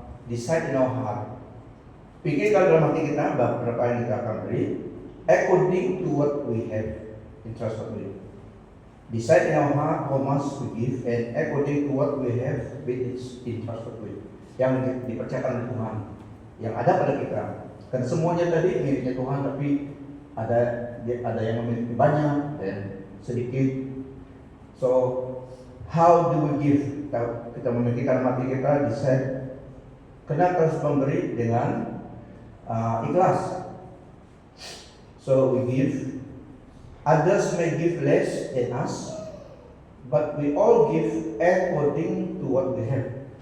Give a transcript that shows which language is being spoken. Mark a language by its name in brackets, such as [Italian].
[English] Decide in our heart. [Indonesian] Pikirkan dalam hati kita berapa yang kita akan beri [English] according to what we have entrusted with. Decide in our heart how much we give and according to what we have been entrusted with. [Indonesian] Yang dipercayakan oleh Tuhan, yang ada pada kita. Kan semuanya tadi miliknya Tuhan, tapi ada yang memiliki banyak dan sedikit. [English] So how do we give? [Indonesian] Kita memikirkan mati kita, [English] decide. [Indonesian] Kena terus memberi dengan ikhlas. [English] So we give. Others may give less than us, but we all give according to what we have.